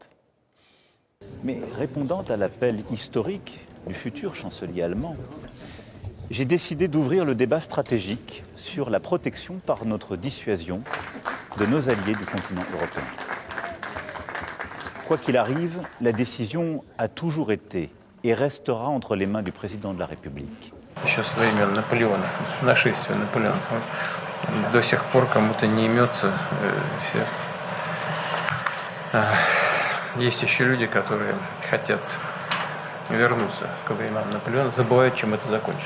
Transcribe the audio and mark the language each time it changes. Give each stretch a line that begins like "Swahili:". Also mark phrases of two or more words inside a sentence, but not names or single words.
French: Mais répondant à l'appel historique du futur chancelier allemand, j'ai décidé d'ouvrir le débat stratégique sur la protection par notre dissuasion de nos alliés du continent européen. Quoi qu'il arrive, la décision a toujours été et restera entre les mains du président de la République.
Russian: Еще со времен Наполеона, с нашествия Наполеона. До сих пор кому-то не имется. Есть еще люди, которые хотят вернуться к временам Наполеона, забывают, чем это закончилось.